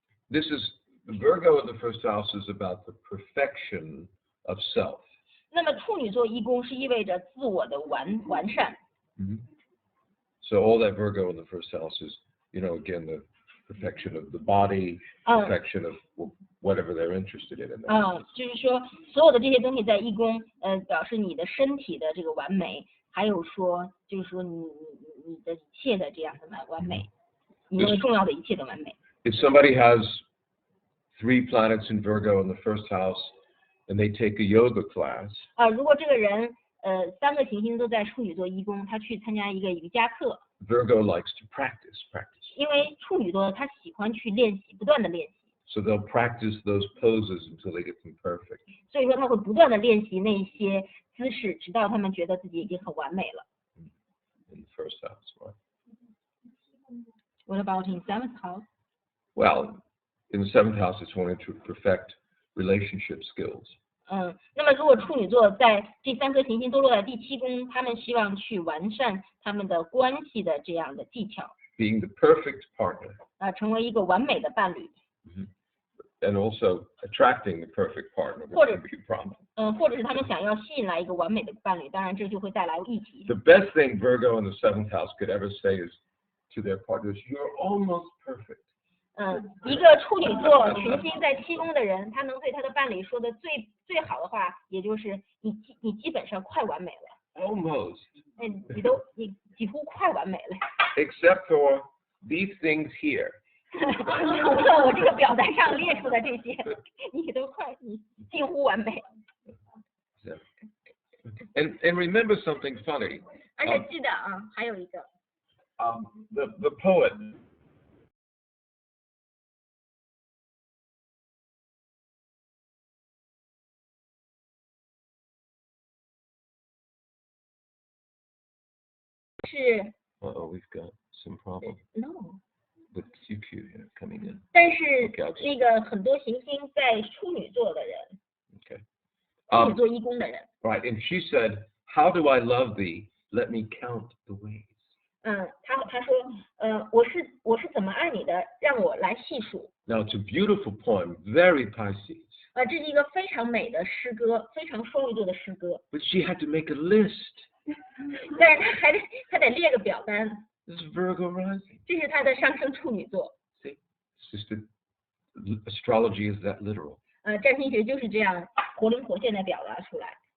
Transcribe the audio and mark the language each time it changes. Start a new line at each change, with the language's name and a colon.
English: this is Virgo in the first house is about the perfection of self.
Chinese: 那么处女座一宫是意味着自我的完善。
English: So all that Virgo in the first house is, again, the perfection of the body, perfection of whatever they're interested in.
Chinese: 就是说所有的这些东西在一宫，表示你的身体的这个完美，还有说就是说你的一切的这样的完美，你认为重要的一切的完美。
English: If somebody has 3 planets in Virgo in the first house and they take a yoga class,
Chinese: 如果这个人3个行星都在处女座一宫，他去参加一个瑜伽课。
English: Virgo likes to practice.
Chinese: 因为处女座他喜欢去练习，不断的练习。
English: So they'll practice those poses until they get them perfect.
Chinese: 所以说他会不断的练习那些姿势，直到他们觉得自己已经很完美了。
English: In the first house, right? What about in 7th house? Well, in the 7th house, it's wanting to perfect relationship skills.
Chinese: 那么如果处女座在这3颗行星都落在第7宫，他们希望去完善他们的关系的这样的技巧。
English: Being the perfect partner.
Chinese: 成为一个完美的伴侣。
English: And also attracting the perfect partner.
Chinese: 或者
English: would be a problem.
Chinese: 或者是他们想要吸引来一个完美的伴侣，当然这就会带来议题。
English: The best thing Virgo in the 7th house could ever say is to their partners, "You're almost perfect."
Chinese: 一个处女座群星在7宫的人，他能对他的伴侣说的最好的话，也就是你基本上快完美了。
English: Almost.
Chinese: 你几乎快完美了。
English: Except for these things here.
Chinese: 除了我这个表单上列出的这些，你近乎完美。
English: And remember something funny.
Chinese: 而且记得还有一个。
English: The poet.
Chinese: 是。
English: We've got some problem. No. With QQ here coming in.
Chinese: 但是那个很多行星在处女座的人。
English: Okay.
Chinese: 处女座一宫的人。
English: Right, and she said, "How do I love thee? Let me count the ways."
Chinese: 他说，我是怎么爱你的？让我来细数。
English: Now it's a beautiful poem, very Pisces.
Chinese: 这是一个非常美的诗歌，非常双鱼座的诗歌。
English: But she had to make a list.
Chinese: 但是他得列个表单。
English: This is Virgo rising.
Chinese: 这是他的上升处女座。
English: See, it's just astrology is that literal.
Chinese: 占星学就是这样活灵活现的表达出来。